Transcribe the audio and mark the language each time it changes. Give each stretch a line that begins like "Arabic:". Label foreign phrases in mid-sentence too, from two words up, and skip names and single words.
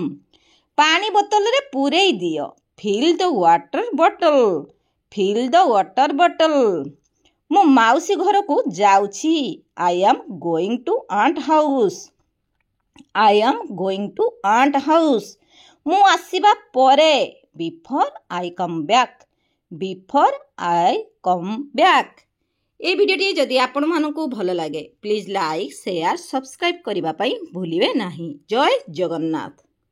Odia: ପାଣି ବୋତଲ ରେ ପୁରେଇ ଦିଅ
English: fill the water bottle
Odia: ମୁଁ ମାଉସୀ ଘର କୁ ଯାଉଛି
English: I am going to aunt house I am going to aunt house.
Odia: ମୁଁ ଆସିବା ପରେ
English: before I come back. Before I come back.
Odia: ଏ ଭିଡ଼ିଓଟି ଯଦି ଆପଣମାନଙ୍କୁ ଭଲ ଲାଗେ
English: please like share subscribe
Odia: କରିବା ପାଇଁ ଭୁଲିବେ ନାହିଁ। ଜୟ ଜଗନ୍ନାଥ।